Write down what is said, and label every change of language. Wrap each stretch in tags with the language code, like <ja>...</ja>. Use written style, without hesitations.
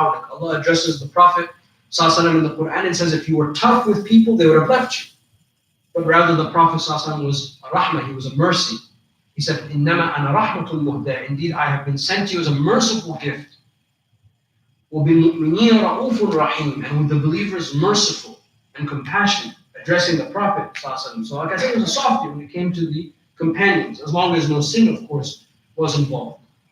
<en>Allah addresses the Prophet sallallahu in the Quran and says, if you were tough with people, they would have left you. But rather the Prophet sallallahu was a rahmah, he was a mercy. He said,</en> <ar>إِنَّمَا أَنَا رَحْمَةٌ مُهْدَى.</ar> <en>Indeed, I have been sent to you as a merciful gift.</en> <ar>وَبِالْمُؤْمِنِينَ رَؤُوفٌ رَحِيمٌ.</ar> <en>And with the believers, merciful and compassionate, addressing the Prophet ﷺ. So like I said, it was a softie when it came to the companions, as long as no sin, of course, was involved.</en>